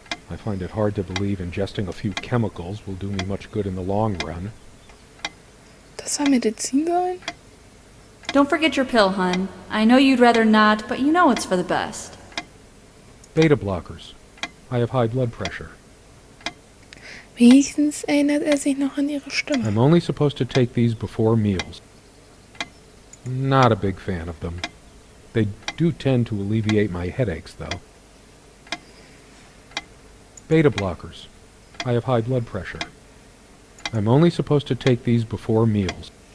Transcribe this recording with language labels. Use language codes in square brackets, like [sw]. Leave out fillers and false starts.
[en] I find it hard to believe ingesting a few chemicals will do me much good in the long run. [de] Das soll Medizin sein? [en] Don't forget your pill, hun. I know you'd rather not, but you know it's for the best. Beta blockers. I have high blood pressure. [de] Wenigstens erinnert sich noch an ihre Stimme. [en] I'm only supposed to take these before meals. Not a big fan of them. They do tend to alleviate my headaches, though. Beta blockers. I have high blood pressure. I'm only supposed to take these before meals.